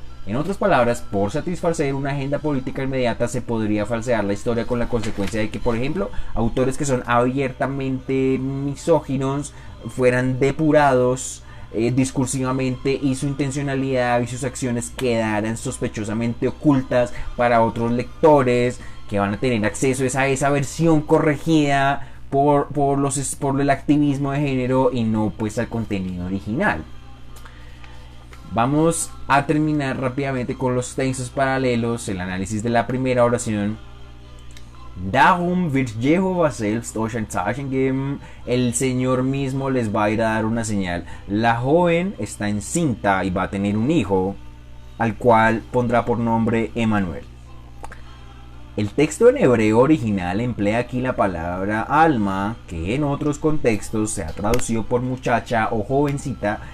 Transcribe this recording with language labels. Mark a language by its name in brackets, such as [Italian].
[Spanish] En otras palabras, por satisfacer una agenda política inmediata se podría falsear la historia con la consecuencia de que, por ejemplo, autores que son abiertamente misóginos fueran depurados discursivamente y su intencionalidad y sus acciones quedaran sospechosamente ocultas para otros lectores que van a tener acceso a esa versión corregida por el activismo de género y no pues al contenido original. Vamos a terminar rápidamente con los textos paralelos, el análisis de la primera oración. [German] Darum wird Jehova selbst euch ein Zeichen geben. [Spanish] El Señor mismo les va a ir a dar una señal. La joven está encinta y va a tener un hijo, al cual pondrá por nombre Emmanuel. El texto en hebreo original emplea aquí la palabra alma, que en otros contextos se ha traducido por muchacha o jovencita.